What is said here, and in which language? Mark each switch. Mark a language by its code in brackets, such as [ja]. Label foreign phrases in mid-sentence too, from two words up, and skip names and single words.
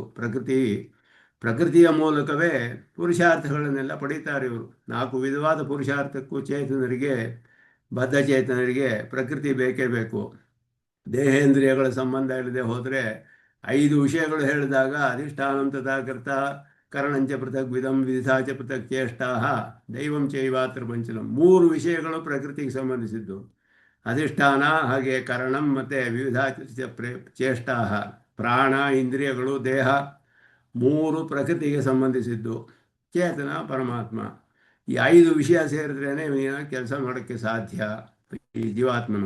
[kn] ಪ್ರಕೃತಿಯ ಮೂಲಕವೇ ಪುರುಷಾರ್ಥಗಳನ್ನೆಲ್ಲ ಪಡೀತಾರೆ ಇವರು. 4 ವಿಧವಾದ ಪುರುಷಾರ್ಥಕ್ಕೂ ಚೇತನರಿಗೆ, ಬದ್ಧಚೇತನರಿಗೆ ಪ್ರಕೃತಿ ಬೇಕೇ ಬೇಕು. ದೇಹೇಂದ್ರಿಯಗಳ ಸಂಬಂಧ ಇಲ್ಲದೆ ಹೋದರೆ 5 ವಿಷಯಗಳು ಹೇಳಿದಾಗ [sa] ಅಧಿಷ್ಠಾನಂ ತಥಾಕರ್ತ ಕರಣಂಚ ಪೃಥಕ್ ವಿಧಂ ವಿಧಿತಾಚ ಪೃಥಕ್ ಚೇಷ್ಟಾ ದೈವಂ ಚೈವಾತ್ರ ಪಂಚಲಂ. [kn] 3 ವಿಷಯಗಳು ಪ್ರಕೃತಿಗೆ ಸಂಬಂಧಿಸಿದ್ದು. ಅಧಿಷ್ಠಾನ, ಹಾಗೆ ಕರಣಂ ಮತ್ತು ವಿವಿಧಾಚ ಚೇಷ್ಟಾ, ಪ್ರಾಣ, ಇಂದ್ರಿಯಗಳು, ದೇಹ 3 ಪ್ರಕೃತಿಗೆ ಸಂಬಂಧಿಸಿದ್ದು. ಚೇತನ ಪರಮಾತ್ಮ. ಈ 5 ವಿಷಯ ಸೇರಿದ್ರೇ ಕೆಲಸ ಮಾಡೋಕ್ಕೆ ಸಾಧ್ಯ ಈ ಜೀವಾತ್ಮನು.